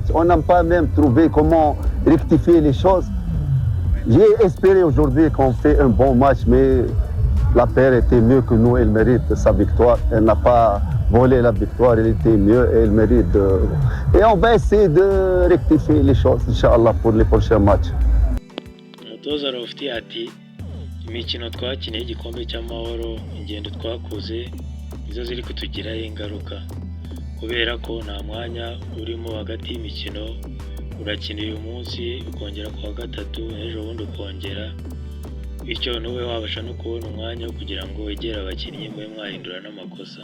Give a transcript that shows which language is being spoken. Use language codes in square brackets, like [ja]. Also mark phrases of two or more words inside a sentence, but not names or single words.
[fr] On n'a pas même trouvé comment rectifier les choses. J'ai espéré aujourd'hui qu'on fait un bon match, mais la paire était mieux que nous, elle mérite sa victoire. Elle n'a pas volé la victoire, elle était mieux et elle mérite. Et on va essayer de rectifier les choses, [ar] إن شاء الله, [fr] pour les prochains matchs. [rw] Umutoza Lofty ati imikino twakiniye igikombe cy'amahoro, ingendo twakoze izo ziri kutugiraho ingaruka, kubera ko nta mwanya urimo hagati y'imikino. Urakina uyu munsi ukongera kuwa gatatu, ejo bundi ukongera, bityo n'uwe wabasha no kubona umwanya wo kugira ngo wegere abakinnyi mube mwahindura n'amakosa.